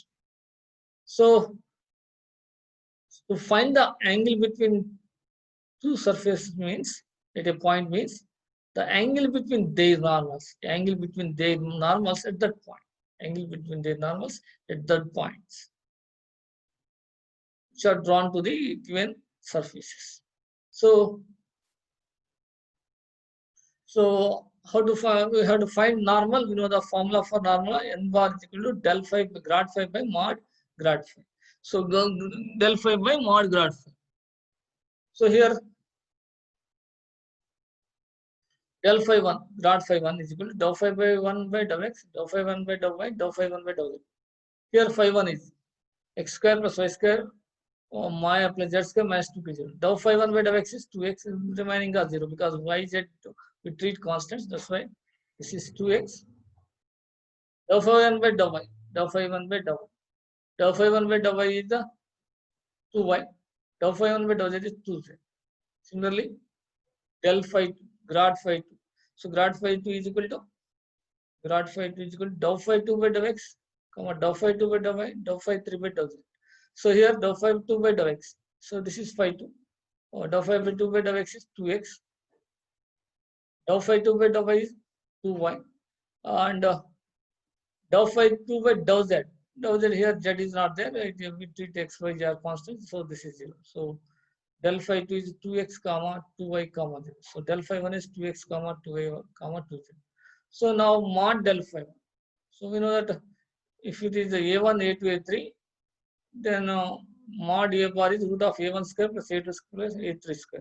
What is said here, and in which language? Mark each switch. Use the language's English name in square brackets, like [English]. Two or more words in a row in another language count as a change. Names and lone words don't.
[English] So to find the angle between two surfaces means, at a point means, the angle between their normals, angle between their normals at that point, angle between their normals at that points, which are drawn to the given surfaces. So how to find? We have to find normal. We know the formula for normal. N bar is equal to del phi grad phi by mod grad phi. So del phi by mod grad phi. So here del phi 1 grad phi 1 is equal to dou phi by 1 by dou x, dou phi 1 by dou y, dou phi 1 by dou z. Here phi 1 is x square plus y square or my plus z square minus 2p0. Dou phi 1 by dou x is 2x remaining as 0 because y, z we treat constants. That's why this is 2x. Dou phi 1 by dou y. Dou phi 1 by dou y. Dou phi 1 by dou y is the 2y. Dou phi 1 by dou z is 2z. Similarly, del phi 2, grad phi 2. So grad phi 2 is equal to dou phi 2 by dou x, comma dou phi 2 by dou y, dou phi 3 by dou z. So here dou phi 2 by dou x. So this is phi 2. Dou phi 2 by dou x is 2x. Dou phi 2 by dou y is 2y. And dou phi 2 by dou z. Dou z here z is not there. We treat x, y, z are constant. So this is 0. So del phi 2 is 2x comma 2y comma 0. So del phi 1 is 2x comma 2y comma 2z. So now mod del phi 1. So we know that if it is a1, a2, a3, then mod a bar is root of a1 square plus a2 square plus a3 square.